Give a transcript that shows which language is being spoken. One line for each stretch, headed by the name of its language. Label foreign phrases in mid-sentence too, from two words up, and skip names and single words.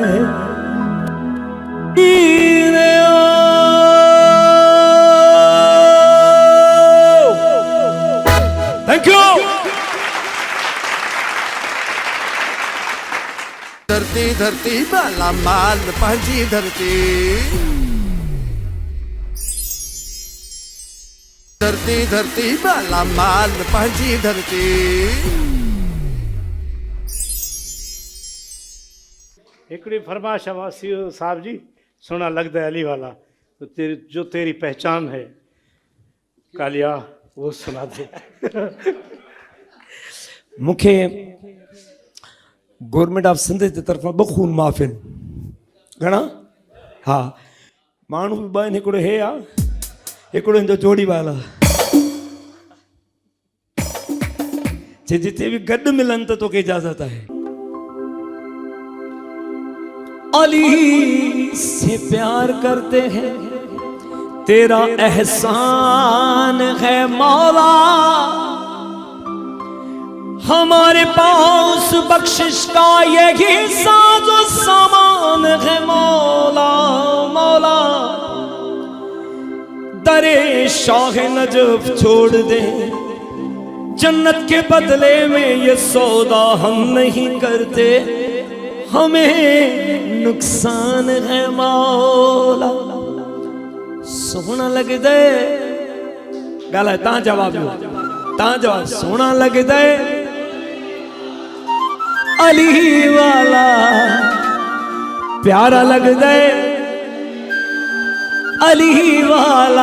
English: Thank you.
Sindhi: धरती धरती माला माल पंहिंजी धरती, धरती धरती माला माल पंहिंजी धरती। हिकिड़ी फरमाइश आहे सीओ साहब जी,
Punjabi: سوہنا لگدا ہے علی والا,
Sindhi: तो जो
Urdu: تیری پہچان ہے کالیا وہ سنا دے.
Sindhi: मूंखे गवर्नमेंट ऑफ सिंध जे तरफ़ां 2 खून माफ़ आहिनि। घणा? हा, माण्हू बि 2 आहिनि, हिकिड़ो हे आहे, हिकिड़ो हिन जो जोड़ी वाल आहे। जिते भी गॾु मिलनि त तोखे इजाज़त है।
Urdu: علی سے پیار کرتے ہیں، تیرا احسان ہے مولا، ہمارے پاس بخشش کا یہی سازو سامان ہے مولا. مولا درِ شاہ نجف چھوڑ دے، جنت کے بدلے میں یہ سودا ہم نہیں کرتے، ہمیں نقصان ہے مولا.
Punjabi: سوہنا لگ دے گلاں دا جواب سوہنا لگ دے علی والا، پیارا لگ دے علی والا.